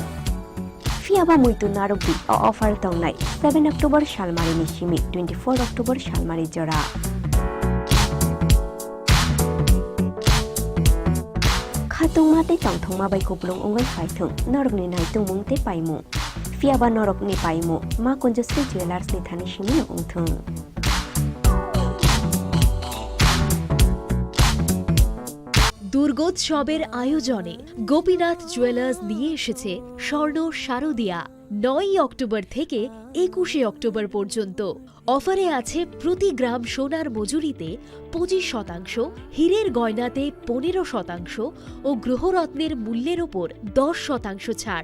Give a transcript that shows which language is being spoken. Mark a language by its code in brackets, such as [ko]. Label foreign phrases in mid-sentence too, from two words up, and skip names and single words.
[trp] Fiaba muitu narubi o offer tongnai 7 October shalmari ni shimi 24 October shalmari jora. Khatung mate tongthong ma bai kuplung ongai phaithung norok ni naitung mung te paimu. Fiaba norok ni paimu ma konjasri jewelers ni thani shimi no ongthung. [bn] দুর্গোৎসবের আয়োজনে গোপীনাথ জুয়েলার্স নিয়ে এসেছে স্বর্ণ শারদিয়া 9 অক্টোবর থেকে 21 অক্টোবর পর্যন্ত অফারে আছে প্রতি গ্রাম সোনার মজুরিতে 25%, হীরের গয়নাতে 15% ও গ্রহরত্নের মূল্যের ওপর 10% ছাড়।